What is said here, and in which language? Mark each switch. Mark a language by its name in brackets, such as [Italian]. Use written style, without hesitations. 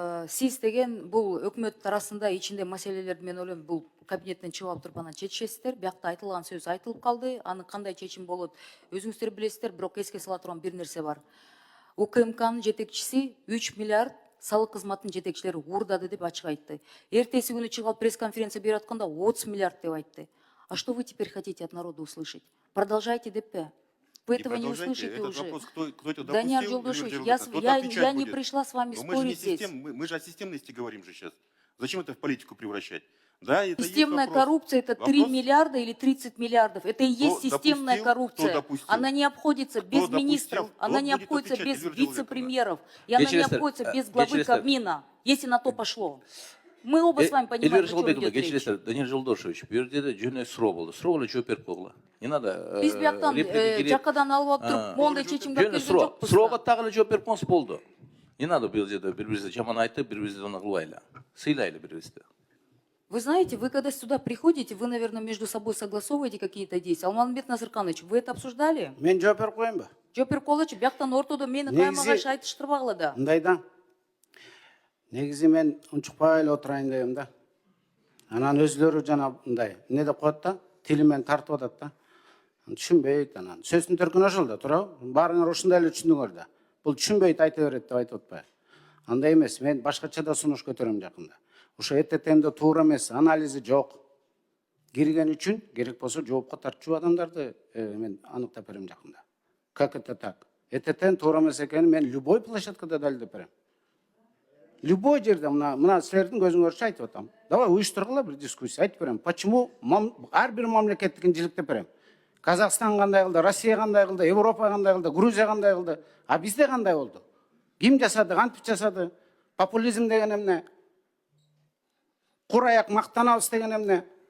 [Kyrgyz] Сиз деген бул өкмөт арасында ичинде маселелерди мен ойлойм, бул кабинеттен чыгып алып туруп анан чечишесиздер. Биякта айтылган сөз айтылып калды. Аны кандай чечим болот өзүңүздөр билесиздер, бирок эске сала турган бир нерсе бар. УКМКнын жетекчиси 3 миллиард салык кызматынын жетекчилери уурдады деп ачык айтты. Эртеси күнү чыгып алып пресс-конференция берип атканда 30 миллиард деп айтты. [Russian] А что вы теперь хотите от народа услышать? Продолжайте деппи. Вы этого не услышите уже. Данияр Жолдошевич, я не пришла с вами спорить здесь. Мы же о системности говорим же сейчас. Зачем это в политику превращать? Да, это системная коррупция – это 3 миллиарда или 30 миллиардов. Это и есть системная коррупция. Она не обходится без министров, она не обходится без вице-премьеров, и она не обходится без главы Кабмина, если на то пошло. Мы оба с вами понимаем, о чем идет речь. [Kyrgyz] Данияр Жолдошевич, бул жерде жөнөкөй суроо болду. Суроого жооп берип койгула. [Russian] Не надо. [Kyrgyz] Биз бияктан жакадан алып туруп, мондай чечимге келген жокпуз. Суроого так эле жооп берип коюңуз болду. [Russian] Не надо [Kyrgyz] бул жерде бири-бирибизди жаман айтып, бири-бирибизди аны кылбайлы. Сыйлайлы бири-бирибизди. [Russian] Вы знаете, вы когда сюда приходите, вы, наверное, между собой согласовываете какие-то действия. Алмамбет Насырканович, вы это обсуждали? [Kyrgyz] Мен жооп берип коеюнбу? Жооп берип койгулачы, бияктан ортодо мени каймагаш айтыштырбагыла да. Мындай да. Негизи мен унчукпай эле отурайын дегем да. Анан өзлөрү жана мындай эмне деп коет да, тилимен тартып атат да. Түшүнбөйт анан. Сөздүн төркүнү ошол да, туурабы? Баарыңар ушундай эле түшүндүңөр да. Бул түшүнбөйт, айта берет деп айтып атпайбы? Андай эмес, мен башкача да сунуш көтөрөм жакында. Ошо ЭТТНди туура эмес, анализи жок. Кирген үчүн керек болсо жоопко тартчу адамдарды мен аныктап берем жакында. [Russian] Как это так? [Kyrgyz] ЭТТН туура эмес экенин мен любой площадкада далилдеп берем. Любой жерде мына силердин көзүңөрчө айтып атам. Давай уюштургула бир дискуссия, айтып берем. Почему ар бир мамлекеттикин жиликтеп берем. Казакстан кандай кылды, Россия кандай кылды, Европа кандай кылды, Грузия кандай кылды, а бизде кандай болду? Ким жасады, кантип жасады? Популизм деген эмне? Кураяк мактанабыз деген эмне?